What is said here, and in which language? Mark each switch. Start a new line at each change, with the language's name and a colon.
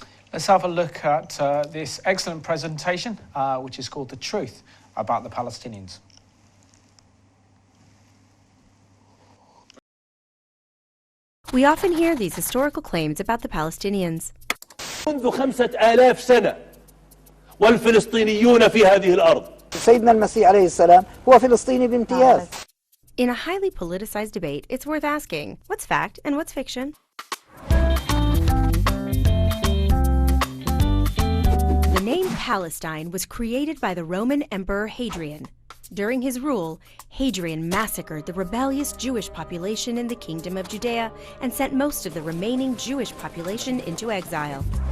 English: Let's have a look at this excellent presentation, which is called The Truth About the Palestinians. We often hear these historical claims about the Palestinians.
Arabic: منذ 5000 سنة والفلسطينيون في هذه الأرض. سيدنا المسيح عليه السلام هو فلسطيني بامتياز.
English: In a highly politicized debate, it's worth asking, what's fact and what's fiction? The name Palestine was created by the Roman Emperor Hadrian. During his rule, Hadrian massacred the rebellious Jewish population in the Kingdom of Judea and sent most of the remaining Jewish population into exile.